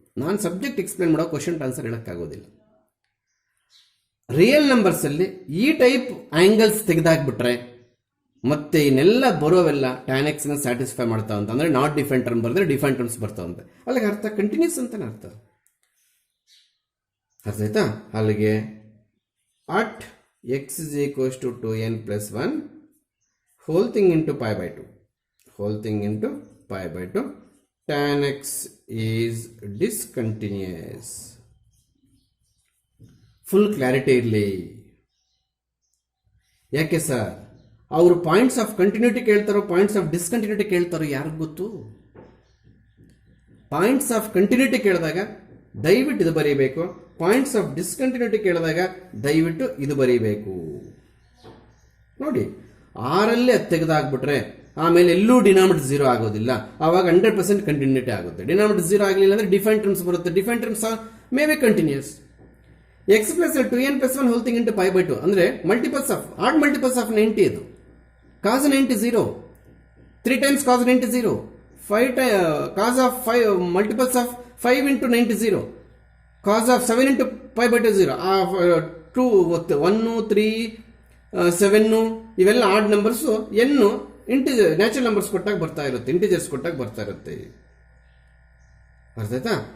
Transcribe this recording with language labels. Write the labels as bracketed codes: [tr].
[kn] ನಾನು subject explain ಮಾಡೋ question answer ಹೇಳೋಕ್ಕಾಗೋದಿಲ್ಲ. Real ನಂಬರ್ಸಲ್ಲಿ ಈ ಟೈಪ್ ಆ್ಯಂಗಲ್ಸ್ ತೆಗೆದಾಕ್ಬಿಟ್ರೆ ಮತ್ತೆ ಇನ್ನೆಲ್ಲ ಬರೋವೆಲ್ಲ ಟ್ಯಾನ್ ಎಕ್ಸ್ನ ಸ್ಯಾಟಿಸ್ಫೈ ಮಾಡ್ತಾವ ಅಂತ, ಅಂದರೆ ನಾಟ್ ಡಿಫೈನ್ ಟರ್ಮ್ ಬರೆದ್ರೆ ಡಿಫೈನ್ ಟರ್ಮ್ಸ್ ಬರ್ತಾವಂತೆ. ಅಲ್ಲಿಗೆ ಅರ್ಥ ಕಂಟಿನ್ಯೂಸ್ ಅಂತಾನೆ ಅರ್ಥ. ಅರ್ಥ ಆಯ್ತಾ? ಅಲ್ಲಿಗೆ [en] At x is equals to 2n plus 1 whole thing into pi by 2, whole thing into pi by 2, tan x is discontinuous. [kn] Full clarity ಇರಲಿ. ಯಾಕೆ ಸರ್ ಅವರು points of continuity ಕೇಳ್ತಾರೋ points of discontinuity ಕೇಳ್ತಾರೋ ಯಾರಿಗೂ ಗೊತ್ತು. ಪಾಯಿಂಟ್ಸ್ ಆಫ್ ಕಂಟಿನ್ಯೂಟಿ ಕೇಳಿದಾಗ ದಯವಿಟ್ಟು ಇದು ಬರೀಬೇಕು, points of discontinuity ಕೇಳಿದಾಗ ದಯವಿಟ್ಟು ಇದು ಬರೀಬೇಕು. ನೋಡಿ, 6ರಲ್ಲಿ ಅದು ತೆಗೆದಾಕ್ಬಿಟ್ರೆ ಆಮೇಲೆ ಎಲ್ಲೂ ಡಿನಾಮಿನೇಟರ್ 0 ಆಗೋದಿಲ್ಲ, ಆವಾಗ 100% ಕಂಟಿನ್ಯೂಟಿ ಆಗುತ್ತೆ. ಡಿನಾಮಿನೇಟರ್ 0 ಆಗಲಿಲ್ಲ ಅಂದ್ರೆ ಡಿಫೈನ್ ಟರ್ಮ್ಸ್ ಬರುತ್ತೆ. [en] Define terms may be continuous. x plus 2n plus 1 whole thing into pi by 2 [kn] ಅಂದ್ರೆ [en] Multiples of odd multiples of 90. ಇದು cos 90 0, 3 times cos 90 0, 5 cos of 5 multiples of 5 into 90 0, cos of 7 into pi by 2 0, 2 1 3 7 [kn] ಇವೆಲ್ಲ add numbers, n integer natural numbers ಕೊಟ್ಟಾಗ ಬರ್ತಾ ಇರುತ್ತೆ, integers ಕೊಟ್ಟಾಗ ಬರ್ತಾ ಇರುತ್ತೆ. ಅರ್ಥ ಆಯ್ತಾ?